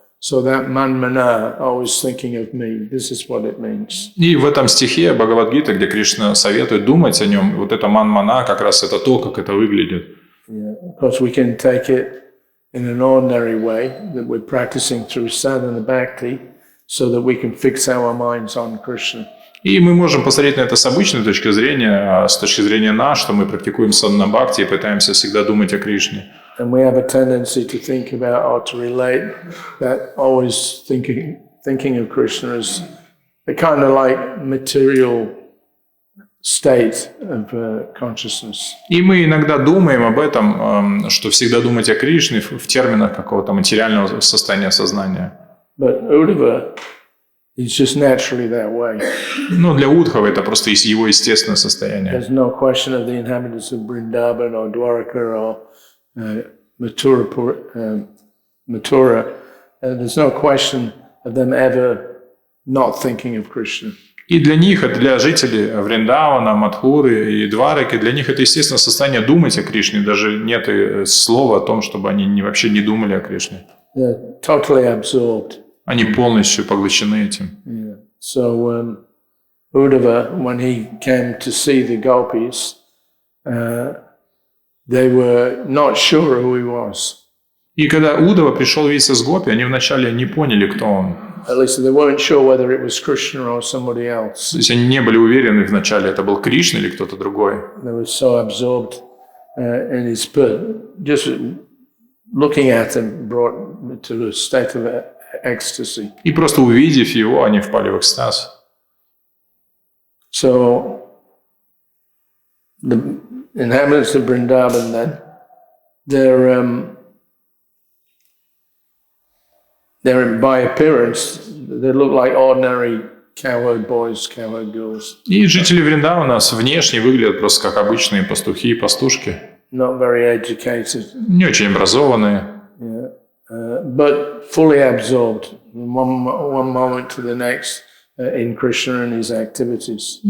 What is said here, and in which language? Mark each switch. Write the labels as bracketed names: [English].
[English] So that manmana, always thinking of me, this is what it means. [Russian] И в этом стихе Бхагавад-гиты, где Кришна советует думать о нем, вот это манмана, как раз это то, как это выглядит. [English] Yeah, of course, we can take it in an ordinary way that we're practicing through sadhana bhakti, so that we can fix our minds on Krishna. [Russian] И мы можем посмотреть на это с обычной точки зрения, с точки зрения нас, что мы практикуем садхана бхакти и пытаемся всегда думать о Кришне. [English] And we have a tendency to think about or to relate that always thinking of Krishna as a kind of like material state of consciousness. [Russian] И мы иногда думаем об этом, что всегда думать о Кришне в терминах какого-то материального состояния сознания. [English] But Uddhava is just naturally that way. [Russian] Но для Удхава это просто его естественное состояние. [English] There's no question of the inhabitants of Vrindavan or Dwarka or Mathura. There's no question of them ever not thinking of Krishna. [Russian] И для них, для жителей Вриндавана, Мадхуры и Двараки, для них это естественное состояние думать о Кришне. Даже нет слова о том, чтобы они вообще не думали о Кришне. [English] They're totally absorbed. [Russian] Они полностью поглощены этим. [English] Yeah. So Uddhava, when he came to see the gopis, they were not sure who he was. [Russian] И когда Удава пришел видеться с Гопи, они вначале не поняли, кто он. [English] At least they weren't sure whether it was Krishna or somebody else. [Russian] То есть они не были уверены вначале, это был Кришна или кто-то другой. [English] They were so absorbed in his spirit. Just looking at him brought me to a state of ecstasy. [Russian] И просто увидев его, они впали в экстаз. [English] So the inhabitants of Vrindavan then, they're by appearance, they look like ordinary cowherd boys, cowherd girls. [Russian] И жители Вриндавана внешне выглядят просто как обычные пастухи и пастушки. [English] Not very educated. [Russian] Не очень образованные. [English] Yeah. But fully absorbed one moment to the next in Krishna and his activities.